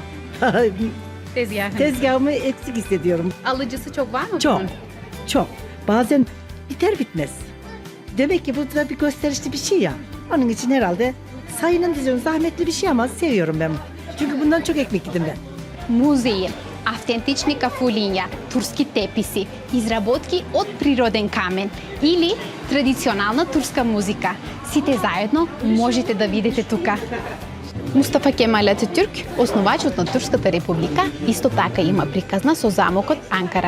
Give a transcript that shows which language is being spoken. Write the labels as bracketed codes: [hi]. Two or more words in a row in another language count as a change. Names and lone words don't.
[tr] Tezgahımı eksik hissediyorum. Alıcısı çok var mı? Çok, bunun? çok. Bazen biter bitmez. Demek ki bu da bir gösterişli bir şey ya. Onun için herhalde sayının diziyorum zahmetli bir şey ama seviyorum ben. Çünkü bundan çok ekmek yedim ben. [mk] Музеи, автентични кафулиња, турски теписи, изработки од природен камен или традиционална турска музика. Сите заедно можете да видите тука. Мустафа Кемал Ататюрк, основачот на Турската република, исто така има приказна со замокот Анкара.